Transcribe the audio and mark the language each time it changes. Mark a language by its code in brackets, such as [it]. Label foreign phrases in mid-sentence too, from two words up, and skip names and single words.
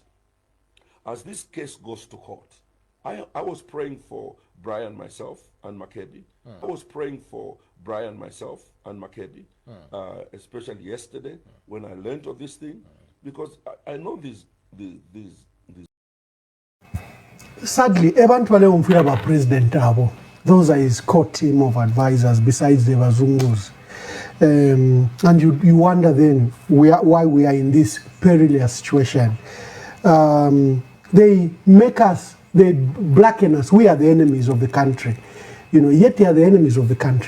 [en] As this case goes to court, I was praying for Brian, myself, and Makebi. I was praying for Brian, myself, and Makebi, especially yesterday when I learned of this thing, because I know these. Sadly, [bem] abantu wale umfira ba president abo. [en] Those are his core team of advisors besides the Bazungus. And you wonder then why we are in this perilous situation. They make us, they blacken us. We are the enemies of the country. You know, yet they are the enemies of the country.